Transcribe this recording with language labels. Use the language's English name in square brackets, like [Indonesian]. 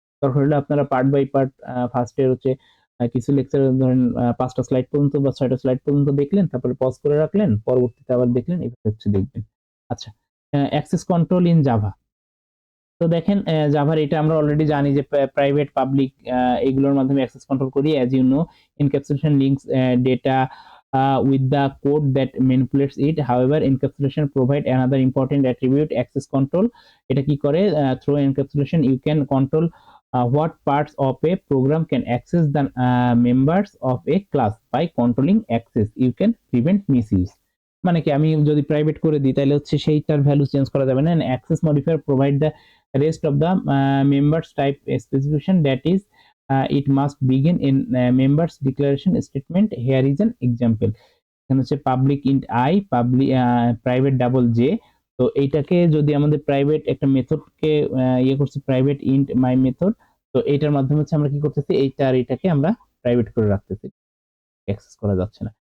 [Bangla] দরকার হলে আপনারা পার্ট বাই পার্ট ফার্স্ট এর হচ্ছে কিছু লেকচার ধরেন 5টা স্লাইড পর্যন্ত বা 6টা স্লাইড পর্যন্ত দেখলেন, তারপরে পজ করে রাখলেন, পরবর্তীতে আবার দেখলেন, এভাবে হচ্ছে দেখবেন। আচ্ছা, অ্যাক্সেস কন্ট্রোল ইন জাভা। তো দেখেন জাভার এটা আমরা অলরেডি জানি যে প্রাইভেট পাবলিক এগুলোর মাধ্যমে অ্যাক্সেস কন্ট্রোল করি, [English] As you know encapsulation links data with the code that manipulates it. However, encapsulation provide another important attribute, access control. [Bangla] এটা কি করে, [English] through encapsulation you can control what parts of a program can access the members of a class. By controlling access you can prevent misuse. [Bangla] মানে কি আমি যদি private করে দিই তাহলে হচ্ছে সেইটার ভ্যালু চেঞ্জ করা যাবে না। [English] Access modifier provide the rest of the members type specification that is it must begin in members declaration statement, here is an example. [Bangla] এখানে হচ্ছে public int I, public private double J. তো এইটাকে যদি আমাদের private একটা মেথডকে ইয়ে করছি, private int মাই method, তো এইটার মাধ্যমে হচ্ছে আমরা কি করতেছি, এইটা আর এটাকে আমরা প্রাইভেট করে রাখতেছি, অ্যাক্সেস করা যাচ্ছে না।